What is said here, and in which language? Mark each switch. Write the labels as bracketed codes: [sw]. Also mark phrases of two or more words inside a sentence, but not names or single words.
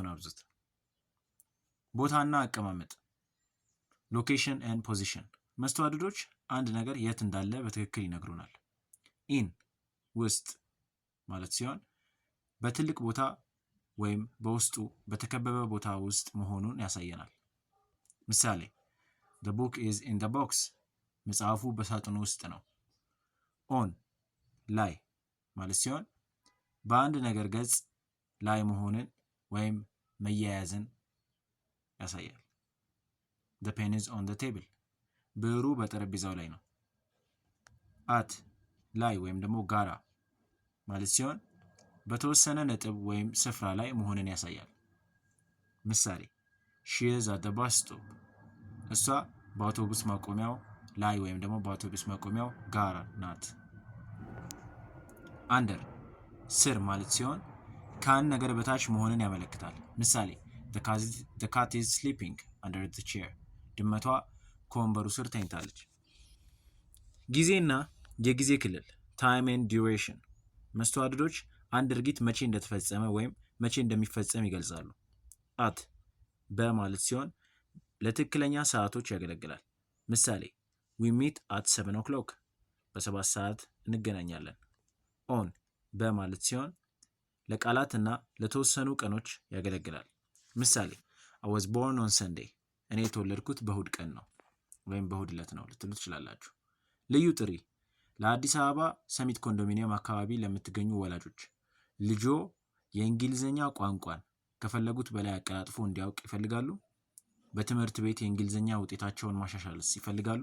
[am] አብዙት። ቦታና አቀማመጥ፣ [en] location and position። [am] መስተዋድዶች አንድ ነገር የት እንዳለ በትክክል ይነግሩናል። ኢን ውስጥ ማለት ሲሆን በትልቅ ቦታ ወይም በውስጡ በተከበበ ቦታ ውስጥ መሆኑን ያሳየናል። ምሳሌ [en] the book is in the box፣ [am] መጽሐፉ በሳጥኑ ውስጥ ነው። ኦን ላይ ማለት ሲሆን በአንድ ነገር ገጽ ላይ መሆንን ወይም መያያዝን ያሳያል። [en] the pen is on the table፣ [am] ብዕሩ በጠረጴዛው ላይ ነው። አት ላይ ወይም ደግሞ ጋራ ማለት ሲሆን በተወሰነ ነጥብ ወይም ስፍራ ላይ መሆንን ያሳያል። ምሳሌ [en] she is at the bus stop፣ [am] እሷ በአውቶቡስ ማቆሚያው ላይ ወይም ደግሞ በአውቶቡስ ማቆሚያው ጋር ናት። አንደር ስር ማለት ሲሆን ከአንድ ነገር በታች መሆንን ያመለክታል። ምሳሌ [en] the cat is sleeping under the chair፣ [am] ድመቷ ከወንበሩ ስር ተኝታለች። ጊዜና የጊዜ ክልል [en] time and duration፣ [am] መስተዋድዶች አንድ ድርጊት መቼ እንደተፈጸመ ወይም መቼ እንደሚፈጸም ይገልጻሉ። አት በማለት ሲሆን ለትክክለኛ ሰዓቶች ያገለግላል። ምሳሌ [en] we meet at 7 o'clock፣ [am] በ7 ሰዓት እንገናኛለን። ኦን በማለት ሲሆን ለቃላትና ለተወሰኑ ቀኖች ያገለግላል። ምሳሌ [en] I was born on Sunday፣ [am] እኔ የተወለድኩት በእሁድ ቀን ነው ወይም በእሁድ ዕለት ነው ልትሉ ትችላላችሁ። ልዩ ጥሪ ለአዲስ አበባ ሰሚት ኮንዶሚኒየም አካባቢ ለምትገኙ ወላጆች፣ ልጆ የእንግሊዝኛ ቋንቋን ከፈለጉት በላይ አቀላጥፎ እንዲያውቅ ይፈልጋሉ? በትምህርት ቤት የእንግሊዝኛ ውጤታቸውን ማሻሻልስ ይፈልጋሉ?